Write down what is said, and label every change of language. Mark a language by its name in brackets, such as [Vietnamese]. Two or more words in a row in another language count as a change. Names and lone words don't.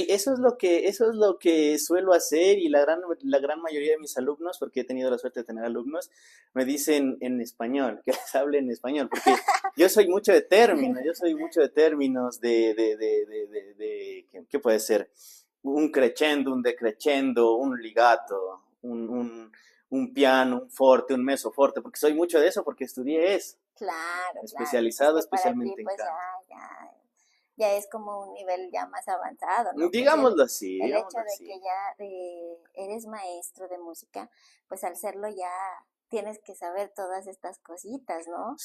[Spanish] Sí, eso es lo que suelo hacer y la gran mayoría de mis alumnos, porque he tenido la suerte de tener alumnos, me dicen en español, que les hable en español, porque yo soy mucho de términos, yo soy mucho de términos ¿qué puede ser? [Italian] Un crescendo, un decrescendo, un ligato, un piano, un forte, un mezzo forte, [Spanish] porque soy mucho de eso, porque estudié eso, Claro, claro. Es especializado que para ti, especialmente en pues canto. ya es como un nivel ya más avanzado, ¿no? Pues Digámoslo así, el hecho digámoslo de así. que ya eres maestro de música, pues al serlo ya tienes que saber todas estas cositas, ¿no?